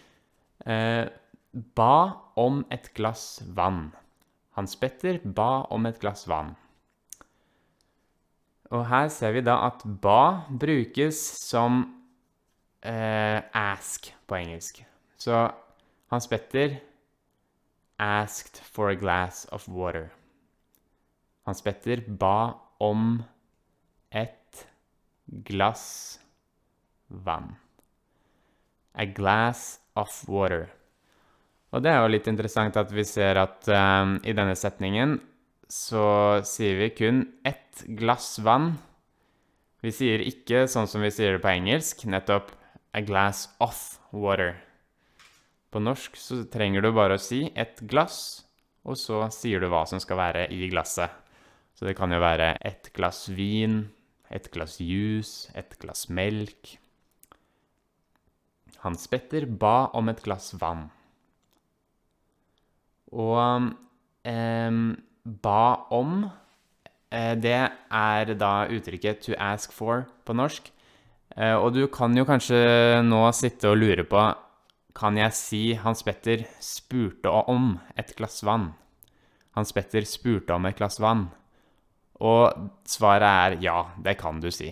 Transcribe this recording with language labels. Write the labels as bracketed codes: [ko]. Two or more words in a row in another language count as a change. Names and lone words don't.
[no] Ba om et glass vann. Hans Petter ba om et glass vann. Og her ser vi da at ba brukes som ask på engelsk. [en] Så Hans Petter asked for a glass of water. [no] Hans Petter ba om et glass vann. [en] A glass of water. [no] Og det er jo litt interessant at vi ser at i denne setningen så sier vi kun ett glass vann. Vi sier ikke sånn som vi sier det på engelsk, nettopp [en] a glass of water. [no] På norsk så trenger du bare å si ett glass, og så sier du hva som skal være i glasset. Så det kan jo være ett glass vin, ett glass juice, ett glass melk. Hans Petter ba om et glass vann. Og ba om, det er da uttrykket [en] to ask for [no] på norsk. Og du kan jo kanskje nå sitte og lure på, kan jeg si Hans Petter spurte om et glass vann? Hans Petter spurte om et glass vann. Og svaret er ja, det kan du si.